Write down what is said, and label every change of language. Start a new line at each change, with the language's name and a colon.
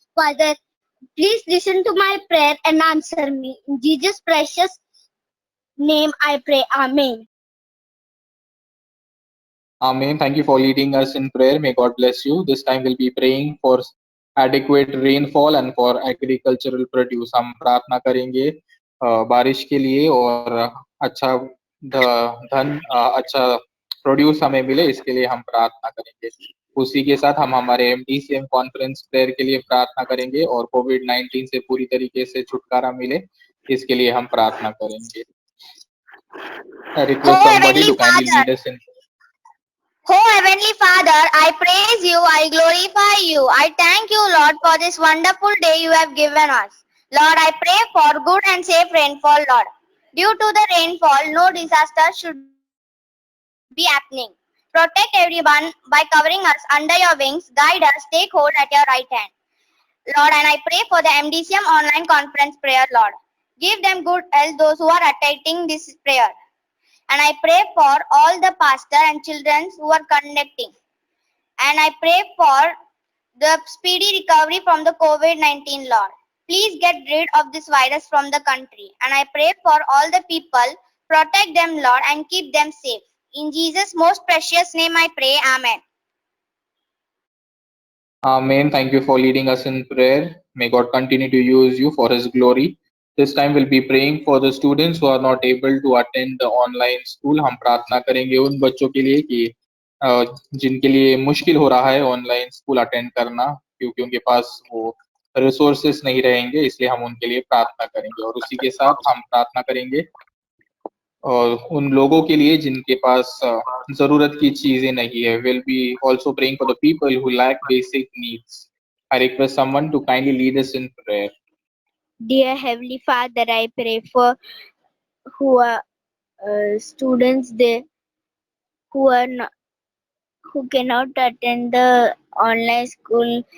English: Father, please listen to my prayer and answer me. In Jesus' precious name I pray. Amen. Amen. Thank you for leading us in prayer. May God bless you. This time we'll be praying for adequate rainfall and for agricultural produce.
Hindi: हम प्रार्थना करेंगे बारिश के लिए और अच्छा धन, अच्छा प्रोड्यूस हमें मिले, इसके लिए हम प्रार्थना करेंगे। उसी के साथ हम हमारे MDCM कॉन्फ्रेंस प्रेयर के लिए प्रार्थना करेंगे और कोविड-19 से पूरी तरीके से छुटकारा मिले, इसके लिए हम प्रार्थना करेंगे।
English: I request Oh somebody Heavenly to kindly Father, lead us in. Oh Heavenly Father, I praise you, I glorify you. I thank you, Lord, for this wonderful day you have given us. Lord, I pray for good and safe rainfall, Lord. Due to the rainfall, no disaster should be happening. Protect everyone by covering us under your wings. Guide us, take hold at your right hand. Lord, and I pray for the MDCM online conference prayer, Lord. Give them good health, those who are attending this prayer. And I pray for all the pastor and children who are connecting. And I pray for the speedy recovery from the COVID-19, Lord. Please get rid of this virus from the country. And I pray for all the people, protect them, Lord, and keep them safe. In Jesus' most precious name I pray, Amen. Amen. Thank you for leading us in prayer. May God continue to use you for His glory. This time we'll be praying for the students who are not able to attend the online school.
Hindi: हम प्रार्थना करेंगे उन बच्चों के लिए कि जिनके लिए मुश्किल हो रहा है ऑनलाइन स्कूल अटेंड करना, क्योंकि उनके पास वो रिसोर्सेस नहीं रहेंगे, इसलिए हम उनके लिए प्रार्थना करेंगे। और उसी के साथ हम प्रार्थना करेंगे और उन लोगों के लिए जिनके पास जरूरत की चीजें नहीं है।
English: We'll be also praying for the people who lack basic needs. I request someone to kindly lead us in prayer. Dear Heavenly Father, I pray for who are students there who are not, who cannot attend the online school.